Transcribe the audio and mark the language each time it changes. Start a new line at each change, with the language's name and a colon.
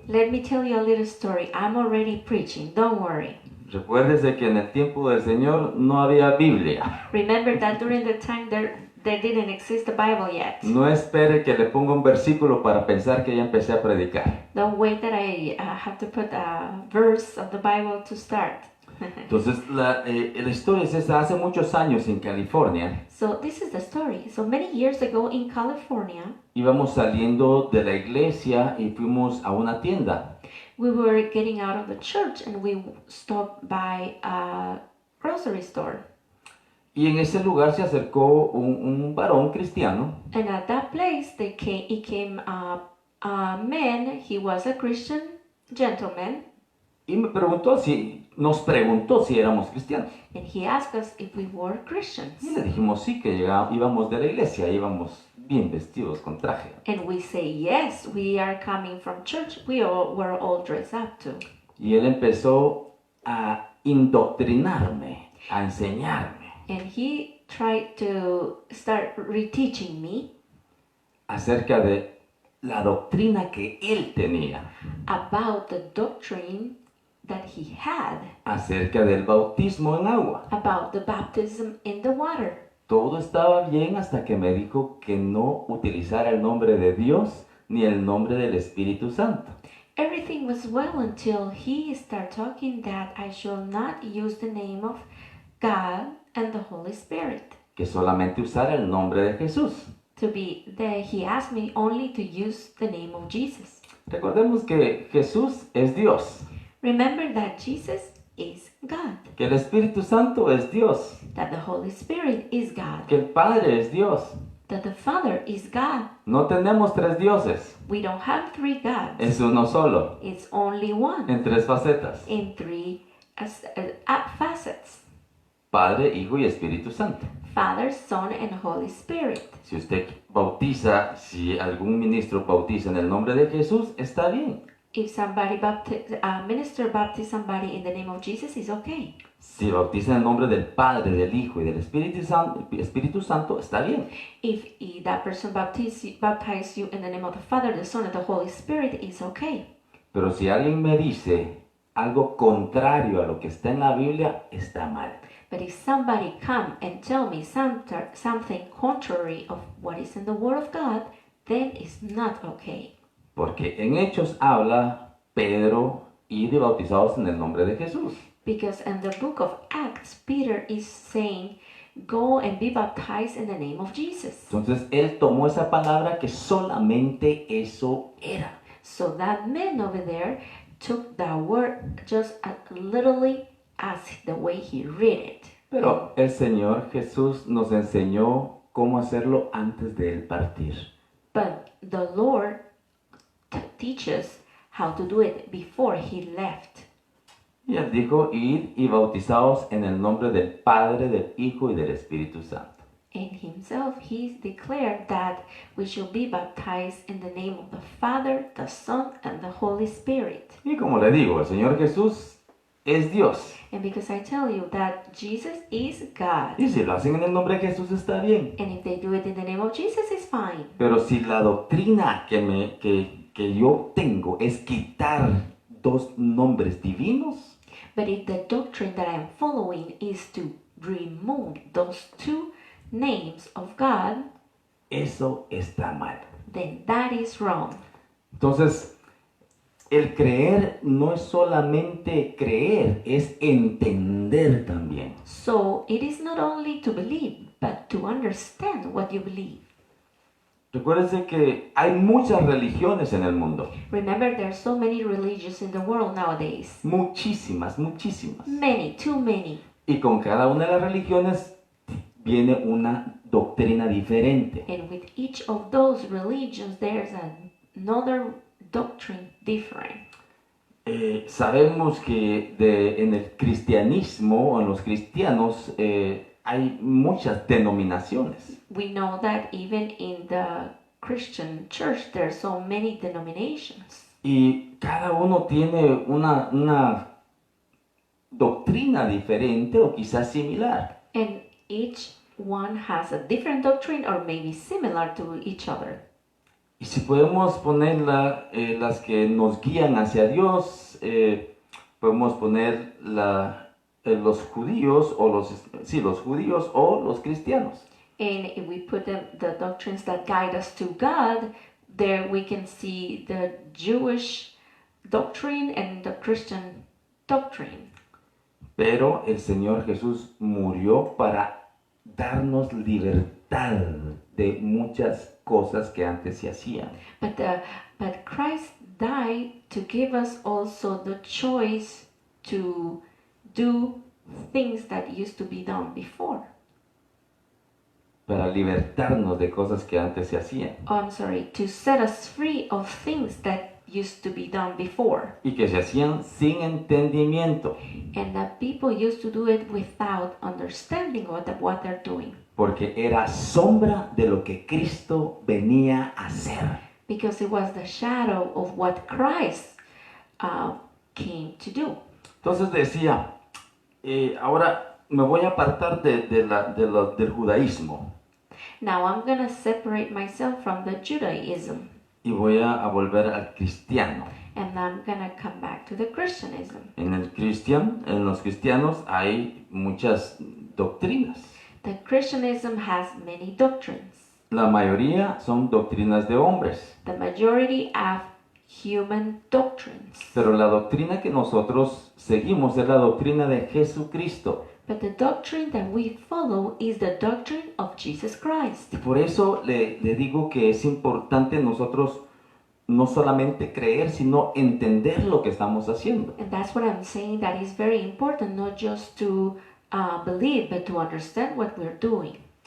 English: Let me tell you a little story. I'm already preaching, don't worry.
Spanish: Recuérdese que en el tiempo del Señor no había Biblia.
English: Remember that during the time there didn't exist the Bible yet.
Spanish: No espere que le ponga un versículo para pensar que ya empecé a predicar.
English: Don't wait that I have to put a verse of the Bible to start.
Spanish: Entonces, la historia es esa. Hace muchos años en California,
English: So this is the story. So many years ago in California,
Spanish: íbamos saliendo de la iglesia y fuimos a una tienda.
English: we were getting out of the church and we stopped by a grocery store.
Spanish: Y en ese lugar se acercó un varón cristiano
English: And at that place, he came a man. He was a Christian gentleman,
Spanish: y nos preguntó si éramos cristianos.
English: and he asked us if we were Christians.
Spanish: Y le dijimos sí, que íbamos de la iglesia, íbamos bien vestidos con traje.
English: And we say, yes, we are coming from church. We all were all dressed up too.
Spanish: Y él empezó a indoctrinarme, a enseñarme
English: And he tried to start reteaching me
Spanish: acerca de la doctrina que él tenía,
English: about the doctrine that he had
Spanish: acerca del bautismo en agua.
English: about the baptism in the water.
Spanish: Todo estaba bien hasta que me dijo que no utilizara el nombre de Dios ni el nombre del Espíritu Santo.
English: Everything was well until he started talking that I shall not use the name of God and the Holy Spirit.
Spanish: Que solamente usara el nombre de Jesús.
English: He asked me only to use the name of Jesus.
Spanish: Recordemos que Jesús es Dios,
English: Remember that Jesus is God,
Spanish: que el Espíritu Santo es Dios,
English: that the Holy Spirit is God,
Spanish: que el Padre es Dios.
English: that the Father is God.
Spanish: No tenemos tres dioses,
English: We don't have three gods.
Spanish: es uno solo,
English: It's only one
Spanish: en tres facetas:
English: in three facets.
Spanish: Padre, Hijo y Espíritu Santo.
English: Father, Son, and Holy Spirit.
Spanish: Si usted bautiza, si algún ministro bautiza en el nombre de Jesús, está bien.
English: If somebody minister baptize somebody in the name of Jesus, is okay.
Spanish: Si bautiza en el nombre del Padre, del Hijo y del Espíritu Santo, está bien.
English: If that person baptize you in the name of the Father, the Son, and the Holy Spirit, is okay.
Spanish: Pero si alguien me dice algo contrario a lo que está en la Biblia, está mal.
English: But if somebody come and tell me something contrary of what is in the Word of God, then it's not okay.
Spanish: Porque en Hechos habla Pedro y de bautizados en el nombre de Jesús.
English: Because in the book of Acts, Peter is saying, go and be baptized in the name of Jesus.
Spanish: Entonces él tomó esa palabra que solamente eso era.
English: So that man over there took that word just literally as the way he read it.
Spanish: Pero el Señor Jesús nos enseñó cómo hacerlo antes de él partir.
English: But the Lord teaches how to do it before he left.
Spanish: Y él dijo, id y bautizaos en el nombre del Padre, del Hijo y del Espíritu Santo.
English: And himself, he declared that we should be baptized in the name of the Father, the Son, and the Holy Spirit.
Spanish: Y como le digo, el Señor Jesús es Dios.
English: And because I tell you that Jesus is God,
Spanish: Y si lo hacen en el nombre de Jesús está bien.
English: and if they do it in the name of Jesus, it's fine.
Spanish: Pero si la doctrina que yo tengo es quitar dos nombres divinos,
English: But if the doctrine that I am following is to remove those two names of God,
Spanish: eso está mal.
English: then that is wrong.
Spanish: Entonces, el creer no es solamente creer, es entender también.
English: So it is not only to believe, but to understand what you believe.
Spanish: Recuérdense que hay muchas religiones en el mundo.
English: Remember, there are so many religions in the world nowadays.
Spanish: Muchísimas, muchísimas.
English: Many, too many.
Spanish: Y con cada una de las religiones viene una doctrina diferente.
English: And with each of those religions, there's another doctrine different.
Spanish: Sabemos que en el cristianismo o en los cristianos hay muchas denominaciones.
English: We know that even in the Christian church, there are so many denominations.
Spanish: Y cada uno tiene una doctrina diferente o quizás similar.
English: And each one has a different doctrine or maybe similar to each other.
Spanish: Y si podemos poner las que nos guían hacia Dios, podemos poner los judíos o los judíos o los cristianos.
English: And if we put the doctrines that guide us to God, there we can see the Jewish doctrine and the Christian doctrine.
Spanish: Pero el Señor Jesús murió para darnos libertad de muchas cosas que antes se hacían.
English: But Christ died to give us also the choice to do things that used to be done before.
Spanish: Para libertarnos de cosas que antes se hacían.
English: Oh, I'm sorry, to set us free of things that used to be done before.
Spanish: Y que se hacían sin entendimiento.
English: And that people used to do it without understanding what they're doing.
Spanish: Porque era sombra de lo que Cristo venía a hacer.
English: Because it was the shadow of what Christ came to do.
Spanish: Entonces decía, ahora me voy a apartar del judaísmo.
English: Now I'm going to separate myself from the Judaism.
Spanish: Y voy a volver al cristiano.
English: And I'm going to come back to the Christianism.
Spanish: En los cristianos hay muchas doctrinas.
English: The Christianism has many doctrines.
Spanish: La mayoría son doctrinas de hombres.
English: The majority have human doctrines.
Spanish: Pero la doctrina que nosotros seguimos es la doctrina de Jesucristo.
English: But the doctrine that we follow is the doctrine of Jesus Christ.
Spanish: Y por eso le digo que es importante nosotros no solamente creer, sino entender lo que estamos haciendo.
English: And that's what I'm saying, that is very important, not just to believe, but to understand what we're doing.